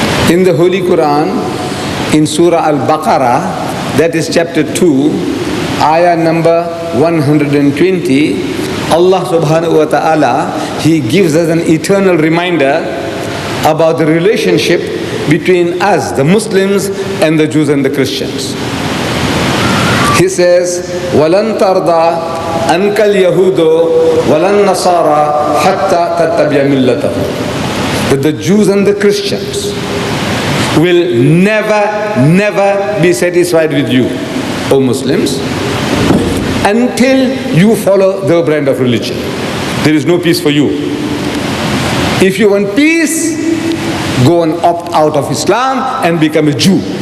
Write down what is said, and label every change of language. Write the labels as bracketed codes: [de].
[en] In the Holy Quran, in Surah Al-Baqarah, that is chapter 2, ayah number 120, Allah subhanahu wa ta'ala, He gives us an eternal reminder about the relationship between us, the Muslims, and the Jews and the Christians. He says, [ar] وَلَن تَرْضَى أنك اليهود ولا النصارى حتى تتبع ملتهم. [en] That the Jews and the Christians will never be satisfied with you, O Muslims, until you follow their brand of religion. There is no peace for you. If you want peace, go and opt out of Islam and become a Jew.